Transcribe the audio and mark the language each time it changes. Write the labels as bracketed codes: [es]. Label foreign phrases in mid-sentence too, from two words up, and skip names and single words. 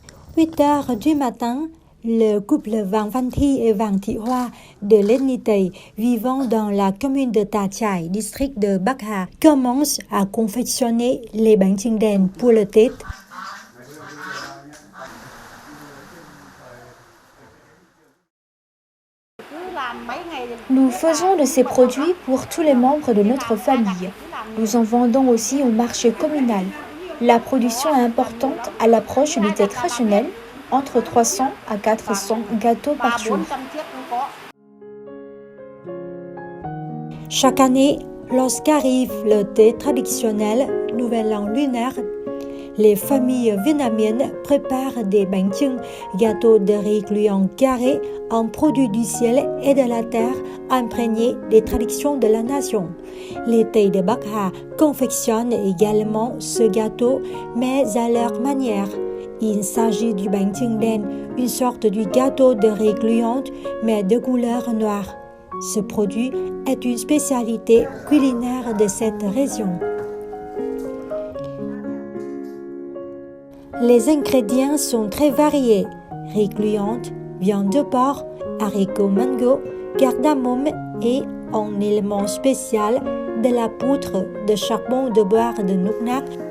[fr] 8 heures du matin, le couple Vàng Văn Thi et Vàng Thị Hoa de l'ethnie Tây vivant dans la commune de Tà Chải, district de Bắc Hà, commence à confectionner les bánh chưng đen pour le Tết. Nous faisons de ces produits pour tous les membres de notre famille. Nous en vendons aussi au marché communal. La production est importante à l'approche du Tết traditionnel, entre 300 à 400 gâteaux par jour. Chaque année, lorsqu'arrive le Tết traditionnel, Nouvel An lunaire, les familles vietnamiennes préparent des bánh chưng, gâteaux de riz gluant carrés en produits du ciel et de la terre imprégnés des traditions de la nation. Les Tây de Bắc Hà confectionnent également ce gâteau, mais à leur manière. Il s'agit du bánh chưng đen, une sorte de gâteau de riz gluante, mais de couleur noire. Ce produit est une spécialité culinaire de cette région. Les ingrédients sont très variés: riz gluante, viande de porc, haricots mango, cardamome et, en élément spécial, de la poudre de charbon de bois de Núc Nác.